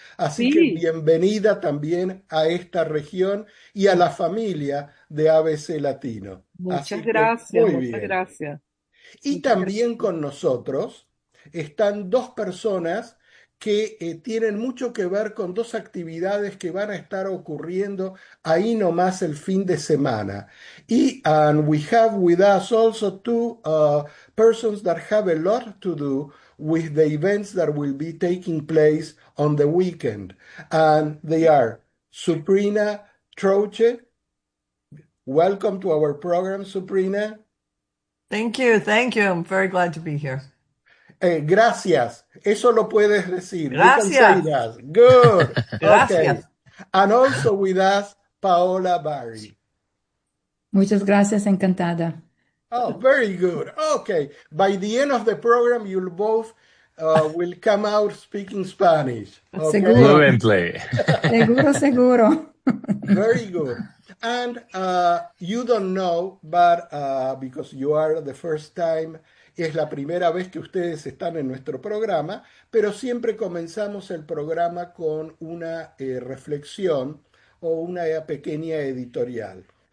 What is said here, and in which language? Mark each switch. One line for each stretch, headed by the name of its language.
Spanish: Así sí, que bienvenida también a esta región y a la familia de ABC Latino. Muchas gracias, muy bien. Muchas gracias. Y muchas también gracias. Con nosotros están dos personas que tienen mucho que ver con dos actividades que van a estar ocurriendo ahí nomás el fin de semana.
English: Y we have with us also two persons that have a lot to do with the events that will be taking place on the weekend. And they are Suprina Troche. Welcome to our program, Suprina. Thank you. I'm very glad to be here.
Spanish: Gracias. Eso lo puedes decir. Gracias.
English: Good.
Spanish: Gracias. Okay.
English: And also with us, Paola Barry.
Spanish: Muchas gracias. Encantada.
English: Oh, very good. Okay. By the end of the program, you'll both will come out speaking Spanish. Okay?
Spanish: Seguro. Fluently. Seguro, seguro.
English: Very good. And you don't know, but because you are the first time,
Spanish: es la primera vez que ustedes están en nuestro programa, pero siempre comenzamos el programa con una reflexión o una pequeña editorial.